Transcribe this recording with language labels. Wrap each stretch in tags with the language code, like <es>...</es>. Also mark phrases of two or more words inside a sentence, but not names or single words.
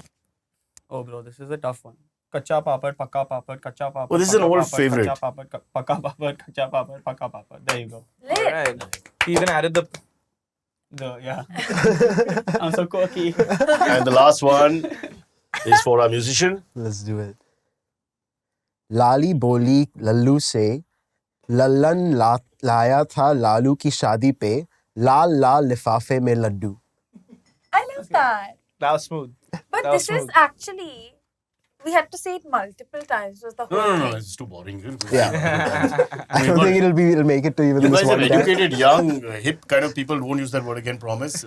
<en>Oh, bro, this is a tough one.</en> <hi>कच्चा पापड़, पक्का पापड़, कच्चा पापड़.</hi> <en>Oh, this is an pakka old papad, favorite.</en> <hi>कच्चा पापड़, पक्का पापड़, कच्चा पापड़, पक्का पापड़.</hi> <en>There you go. Alright. He even added the. Yeah. I'm so quirky. And the last one is for our musician. Let's do it.</en> <hi>लाली बोली लल्लू से, लल्लन लाया था लालू की शादी पे, लाल लाल लिफ़ाफ़े में लड्डू.</hi> <en>I love that. That was smooth. But That was this is smooth. actually, we had to say it multiple times. Was the whole thing. It's too boring. Yeah. I don't think it'll make it to even You this guys are one time. educated, young, hip kind of people. Won't use that word again, promise.</en>